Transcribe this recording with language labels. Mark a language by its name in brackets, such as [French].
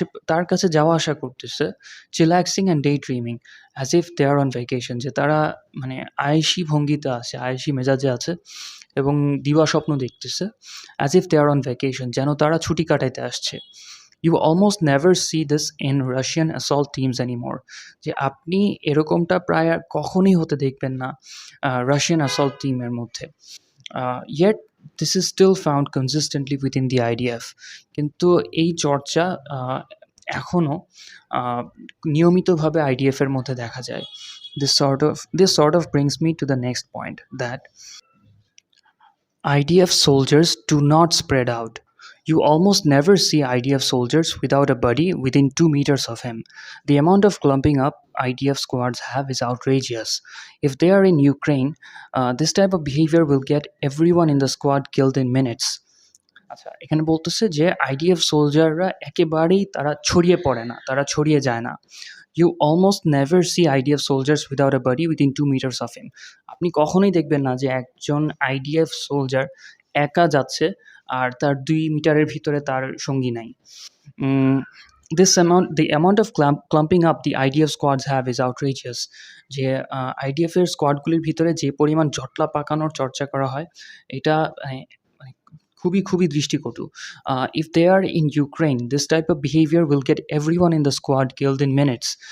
[Bangla] তার কাছে যাওয়া আসা করতেছে, [English] chillaxing and daydreaming as if they are on vacation, [Bangla] যে তারা মানে আয়েশি ভঙ্গিতে আছে, আয়েশি মেজাজে আছে এবং দিবা স্বপ্ন দেখতেছে, [English] as if they are on vacation, [Bangla] যেন তারা ছুটি কাটাইতে আসছে। [English] You almost never see this in Russian assault teams anymore. [Bangla] যে আপনি এরকমটা প্রায় আর কখনোই হতে দেখবেন না রাশিয়ান অ্যাসল্ট টিমের মধ্যে। [English] Yet this is still found consistently within the IDF. [Bangla] কিন্তু এই চর্চা এখনও নিয়মিতভাবে IDF এর মধ্যে দেখা যায়। [English] This sort of brings me to the next point, that IDF soldiers do not spread out. You almost never see IDF soldiers without a buddy within 2 meters of him. The amount of clumping up IDF squads have is outrageous. If they are in Ukraine, this type of behavior will get everyone in the squad killed in minutes. [Bangla] আচ্ছা, এখানে বলতেছে যে IDF সোলজাররা একেবারেই তারা ছড়িয়ে পড়ে না, তারা ছড়িয়ে যায় না। [English] You almost never see IDF soldiers without a buddy within 2 meters of him. [Bangla] আপনি কখনোই দেখবেন না যে একজন আইডিএফ সোলজার একা যাচ্ছে আর তার 2 মিটারের ভিতরে তার সঙ্গী নাই। [English] The amount of clumping up the IDF squads have is outrageous. [Bangla] যে আইডিএফ এর স্কোয়াডগুলির ভিতরে যে পরিমাণ জটলা পাকানোর চর্চা করা হয়, এটা খুবই দৃষ্টিকটু। [English] If they are in Ukraine, this type of behavior will get everyone in the squad killed in minutes.